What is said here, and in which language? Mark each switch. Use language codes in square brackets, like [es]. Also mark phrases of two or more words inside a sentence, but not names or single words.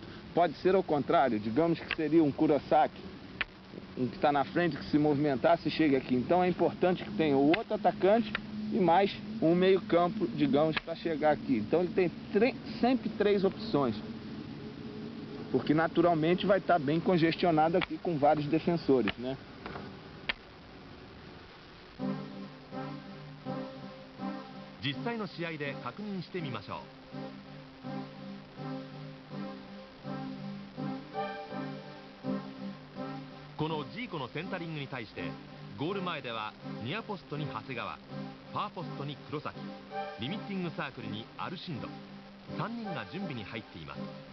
[pt] Pode ser ao contrário, digamos que seria um Kurosaki, um que está na frente, que se movimentasse e chegue aqui. Então é importante que tenha o outro atacante e mais um meio campo, digamos, para chegar aqui. Então ele tem sempre três opções, porque naturalmente vai estar bem congestionado aqui com vários defensores, né? [ja] 実際の試合で確認してみましょう。このジーコのセンタリングに対してゴール前ではニアポストに長谷川、ファーポストに黒崎、リミッティングサークルにアルシンド、3人が準備に入っています。